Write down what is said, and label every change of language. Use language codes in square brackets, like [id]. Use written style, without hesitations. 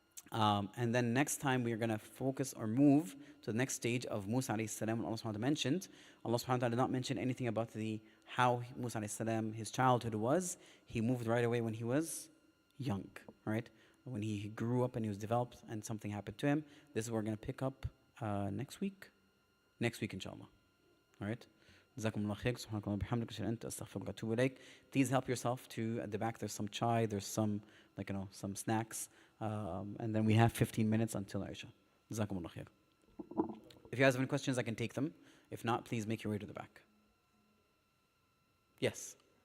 [en] And then next time we are going to focus or move to the next stage of Musa alayhi salam, when Allah subhanahu wa ta'ala mentioned. Allah subhanahu wa ta'ala did not mention anything about how Musa alayhi salam, his childhood was. He moved right away when he was young, right? When he grew up and he was developed and something happened to him. This is what we're going to pick up next week. Next week, inshallah. All right? [ar] جزاكم الله خير سبحانك اللهم وبحمدك أشهد أن لا إله إلا أنت أستغفرك وأتوب إليك. [en] Please help yourself to, at the back there's some chai, there's some some snacks, and then we have 15 minutes until Aisha. [ar] جزاكم الله خير. [en] If you guys have any questions, I can take them. If not, please make your way to the back. Yes.